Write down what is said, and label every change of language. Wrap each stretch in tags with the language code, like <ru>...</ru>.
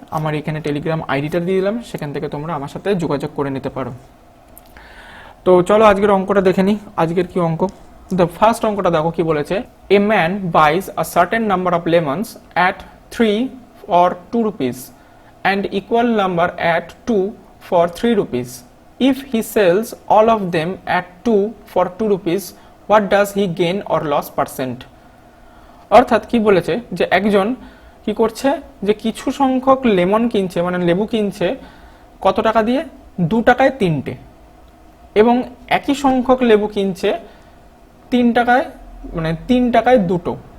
<bn>আমার এখানে টেলিগ্রাম আইডিটা দিয়ে দিলাম, সেখান থেকে তোমরা আমার সাথে যোগাযোগ করে নিতে পারো। তো চলো আজকের অঙ্কটা দেখে নিই। আজকের কি অঙ্ক,</bn> <en>the first</en> <bn>অঙ্কটা দেখো কি বলেছে।</bn> <en>A man buys a certain number of lemons at 3 or 2 rupees and equal number at 2 for 3 rupees. If he sells all of them at 2 for 2 rupees, what does he gain or loss percent?</en> <bn>অর্থাৎ কি বলেছে যে একজন কি করছে, যে কিছু সংখ্যক লেমন কিনছে, মানে লেবু কিনছে কত টাকা দিয়ে, 2 টাকায় 3টে, এবং একই সংখ্যক লেবু কিনছে 3 টাকায়, মানে 3 টাকায় 2টো।</bn>